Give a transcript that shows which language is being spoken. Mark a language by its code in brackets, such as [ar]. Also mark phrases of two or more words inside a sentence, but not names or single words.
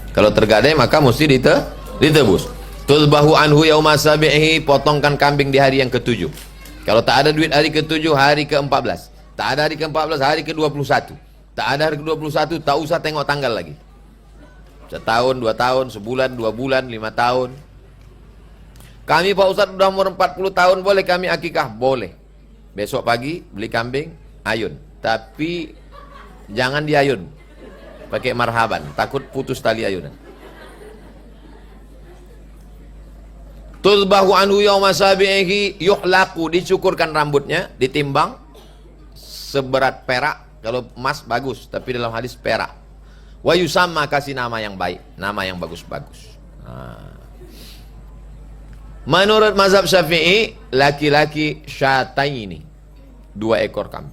[id] Kalau tergadai maka mesti ditebus. [ar] تذبح عنه يوم سابعه, [id] potongkan kambing di hari yang ke-7. Kalau tak ada duit hari ke-7, hari ke-14. Tak ada hari ke-14, hari ke-21. Tak ada hari ke-21, tak usah tengok tanggal lagi. Setahun, 2 tahun, sebulan, 2 bulan, 5 tahun. Kami Pak Ustadz sudah umur 40 tahun, boleh kami akikah? Boleh. Besok pagi beli kambing, ayun. Tapi jangan diayun pakai marhaban, takut putus tali ayunan. [ar] تذبح عنه يوم سابعه يحلق, [id] dicukurkan rambutnya, ditimbang seberat perak. Kalau emas bagus, tapi dalam hadis perak. [ar] ويسمى, [id] kasih nama yang baik, nama yang bagus-bagus. Menurut mazhab Syafi'i, laki-laki syataini, 2 ekor kambing.